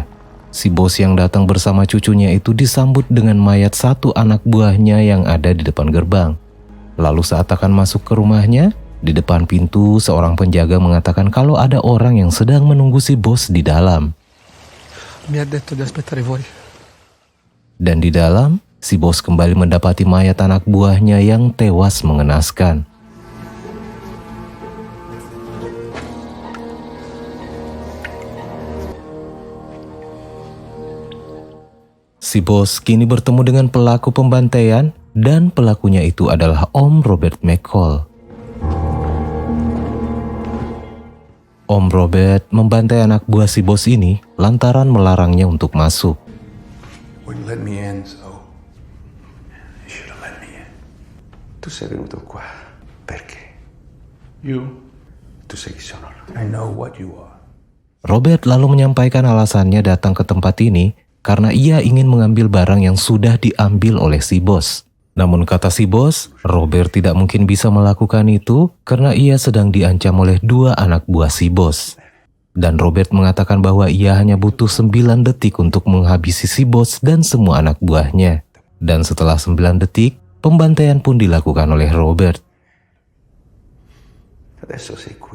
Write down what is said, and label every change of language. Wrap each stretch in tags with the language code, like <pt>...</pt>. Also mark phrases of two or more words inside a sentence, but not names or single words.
<id>Si bos yang datang bersama cucunya itu disambut dengan mayat satu anak buahnya yang ada di depan gerbang. Lalu saat akan masuk ke rumahnya, di depan pintu seorang penjaga mengatakan kalau ada orang yang sedang menunggu si bos di dalam.</id> <it>Mi ha detto di aspettare fuori.</it> <id>Dan di dalam, si bos kembali mendapati mayat anak buahnya yang tewas mengenaskan. Si bos kini bertemu dengan pelaku pembantaian dan pelakunya itu adalah Om Robert McCall. Om Robert membantai anak buah si bos ini lantaran melarangnya untuk masuk.</id> <en>Wouldn't let me in, so you should have let me in.</en> <it>Tu sei venuto qua perché?</it> <en>You?</en> <it>Tu sai chi sono?</it> <en>I know what you are.</en> <id>Robert lalu menyampaikan alasannya datang ke tempat ini karena ia ingin mengambil barang yang sudah diambil oleh si bos. Namun kata si bos, Robert tidak mungkin bisa melakukan itu karena ia sedang diancam oleh dua anak buah si bos. Dan Robert mengatakan bahwa ia hanya butuh 9 detik untuk menghabisi si bos dan semua anak buahnya. Dan setelah 9 detik, pembantaian pun dilakukan oleh Robert.</id> <it>Adesso sei qui.</it>